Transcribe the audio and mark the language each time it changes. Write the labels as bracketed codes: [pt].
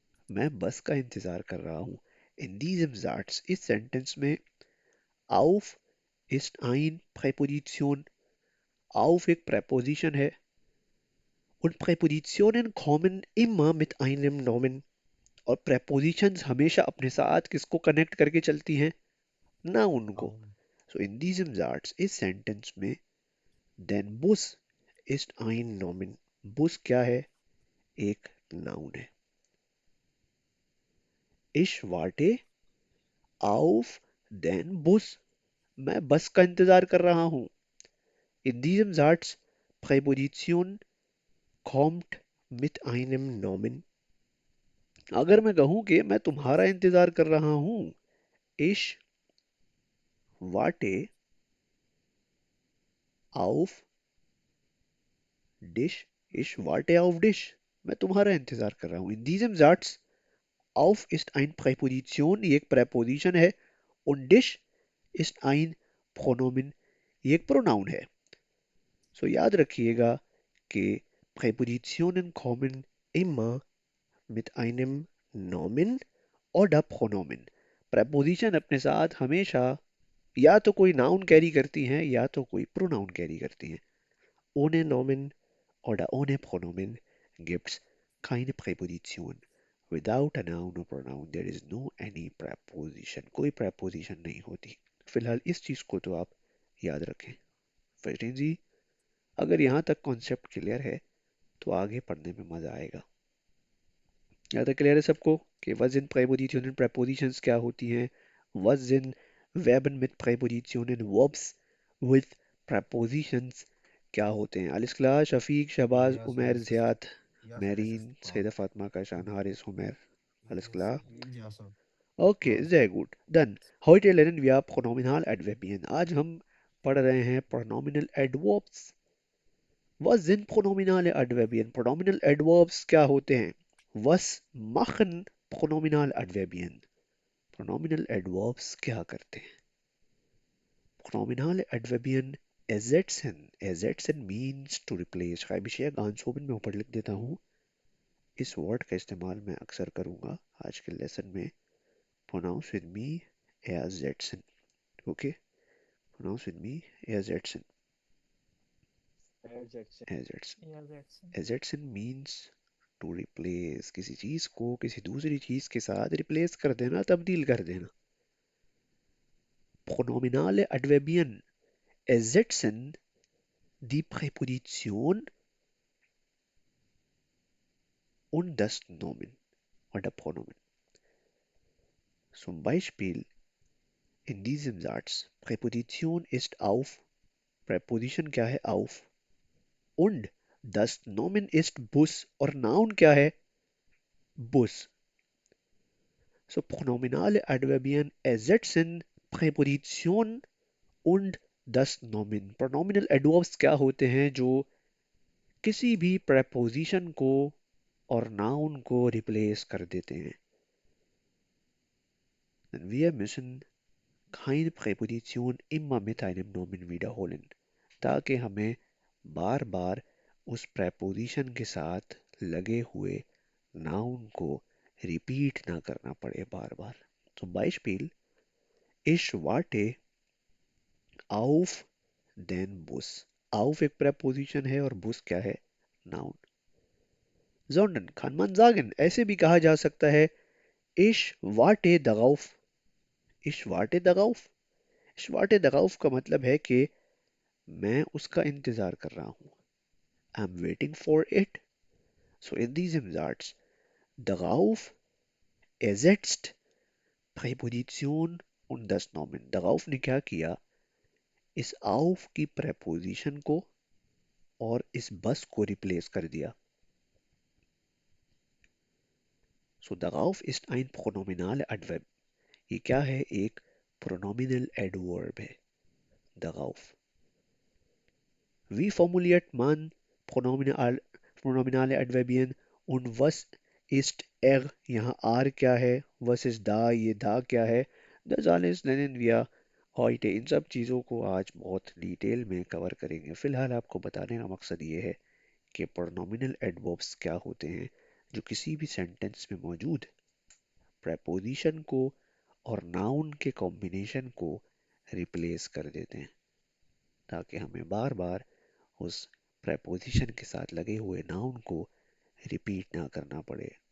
[hi] मैं बस का इंतजार कर रहा हूँ. [de] In diesem Satz, [hi] इस सेंटेंस में [de] auf ist ein Präposition. [hi] Auf एक preposition है. [de] Und Präpositionen kommen immer mit einem Nomen. [hi] और prepositions हमेशा अपने साथ किसको कनेक्ट करके चलती हैं? Noun को. [en] noun [de] So in diesem Satz, [hi] इस सेंटेंस में [de] den Bus ist ein Nomen. [hi] Bus क्या है? एक noun है. [de] Ich warte auf den Bus. [hi] मैं बस का इंतजार कर रहा हूँ. [de] In diesem Satz, Präposition kommt mit einem Nomen. [hi] अगर मैं कहूँ कि मैं तुम्हारा इंतजार कर रहा हूँ, [de] ich warte auf dich. Ich warte auf dich. [hi] मैं तुम्हारा इंतजार कर रहा हूँ. [de] In diesem Satz, auf ist ein Präposition, [hi] ये एक Präposition है, [de] und dich ist ein Pronomen, [hi] ये एक Pronoun है. [de] So [hi] याद रखिएगा कि [de] Präpositionen kommen immer mit einem Nomen oder Pronomen. [hi] Preposition अपने साथ हमेशा या तो कोई नाउन कैरी करती हैं या तो कोई प्रोनाउन कैरी करती हैं. [de] Ohne Nomen oder ohne Pronomen gibt's keine Präposition. [en] Without a noun or pronoun there is no any preposition. [hi] कोई preposition नहीं होती. फिलहाल इस चीज को तो आप याद रखें. फरीन जी, अगर यहाँ तक कॉन्सेप्ट क्लियर है तो आगे पढ़ने में मजा आएगा. यहाँ तक क्लियर है सबको कि [de] was in Präpositionen [en] prepositions [hi] क्या होती हैं, [de] was in Verben mit Präpositionen [en] verbs with prepositions [hi] क्या होते हैं. [de] alles klar, शफीक, शहबाज, [en] yes Umar, yes Ziyad, yes yes yes [de] मेरीन, सईदा फातिमा का शान, हारिस, उमर, alles [en] yes [de] klar? [en] yes sir Okay, [hi] हाँ [de] sehr gut. Dann, heute lernen wir Pronominaladverbien. [hi] आज हम पढ़ रहे हैं Pronominal Adverbs. [de] Was sind pronominale Adverbien? Pronominal Adverbs [hi] क्या होते हैं? [de] Was machen pronominal Adverbien? [hi] Pronominal Adverbs क्या करते हैं? [de] Pronominal Adverbien ersetzen. [en] Ersetzen means to replace. [de] schreibe ich hier ganz oben [hi] में ऊपर लिख देता हूँ. इस वर्ड का इस्तेमाल मैं अक्सर करूँगा आज के लेसन में. [en] Pronounce with me ersetzen. Okay? Pronounce with me ersetzen. Adjective [de] Ersetzen. [en] Yeah, that's Ersetzen means to replace. [hi] किसी चीज को किसी दूसरी चीज के साथ रिप्लेस कर देना, तब्दील कर देना. [de] Pronominale Adverbien ersetzen die Präposition und das Nomen oder Pronomen. Zum Beispiel in diesem Satz, Präposition ist auf, [hi] Präposition क्या है? [de] Auf. Und das Nomen ist Bus [hi] और Noun क्या है? [de] Bus. So pronominale Adverbien ersetzen Präposition und das Nomen. [hi] Pronominal adverbs क्या होते हैं जो किसी भी preposition को और noun को replace कर देते हैं. [de] Denn wir müssen keine Präposition immer mit einem Nomen wiederholen, [hi] ताकि हमें बार बार उस preposition के साथ लगे हुए noun को repeat ना करना पड़े बार बार. [de] Zum Beispiel, ich warte auf den Bus. [hi] Auf एक preposition है और bus क्या है? [en] Noun. [de] Sondern kann man sagen, [hi] ऐसे भी कहा जा सकता है, [de] ich warte darauf. Ich warte darauf. Ich warte darauf [hi] का मतलब है कि मैं उसका इंतजार कर रहा हूँ. [en] I'm waiting for it. [de] So in diesem Satz, darauf ersetzt Präposition und das Nomen. [hi] Darauf ने क्या किया? इस auf की preposition को और इस बस को रिप्लेस कर दिया. [de] So darauf ist ein pronominale Adverb. [hi] ये क्या है? एक pronominal adverb है. Darauf. [de] Wie formuliert man pronominale Adverbien und was ist er? [hi] यहाँ R क्या है? [de] Was ist da? [hi] ये da क्या है? [de] Das alles nennen wir heute. [hi] इन सब चीज़ों को आज बहुत डिटेल में कवर करेंगे। फिलहाल आपको बताने का मकसद ये है कि pronominal adverbs क्या होते हैं जो किसी भी सेंटेंस में मौजूद preposition को और noun के कॉम्बिनेशन को रिप्लेस कर देते हैं ताकि हमें बार बार उस preposition के साथ लगे हुए noun को रिपीट ना करना पड़े।